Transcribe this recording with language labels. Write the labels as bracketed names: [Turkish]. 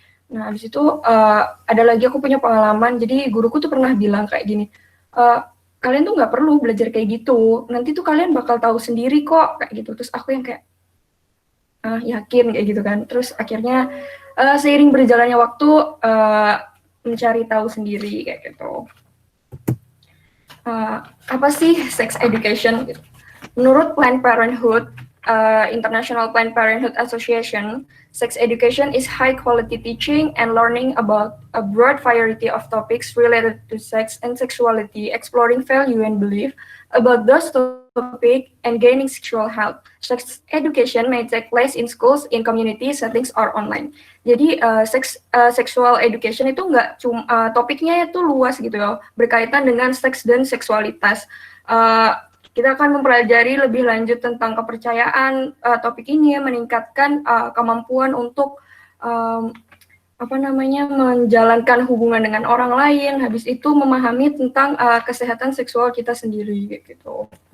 [Indonesian] Nah, habis itu ada lagi aku punya pengalaman, jadi guruku tuh pernah bilang kayak gini, kalian tuh nggak perlu belajar kayak gitu, nanti tuh kalian bakal tahu sendiri kok, kayak gitu. Terus aku yang kayak, yakin kayak gitu kan. Terus akhirnya seiring berjalannya waktu, mencari tahu sendiri kayak gitu. Apa sih sex education gitu? [English] Menurut Planned Parenthood, International Planned Parenthood Association, sex education is high-quality teaching and learning about a broad variety of topics related to sex and sexuality, exploring value and belief about those topics and gaining sexual health. Sex education may take place in schools, in community settings, or online. [Indonesian] Jadi sexual education itu nggak cuma topiknya itu luas gitu ya, berkaitan dengan seks dan seksualitas. Kita akan mempelajari lebih lanjut tentang kepercayaan topik ini, meningkatkan kemampuan untuk menjalankan hubungan dengan orang lain, habis itu memahami tentang kesehatan seksual kita sendiri gitu.